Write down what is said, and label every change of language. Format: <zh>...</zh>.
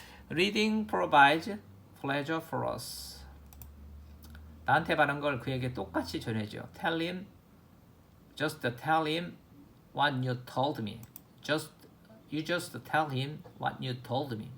<en>Reading provides pleasure for us.</en> <ko>나한테 바른 걸 그에게 똑같이 전해줘.</ko> <en>Tell him, just tell him what you told me. You just tell him what you told me.</en>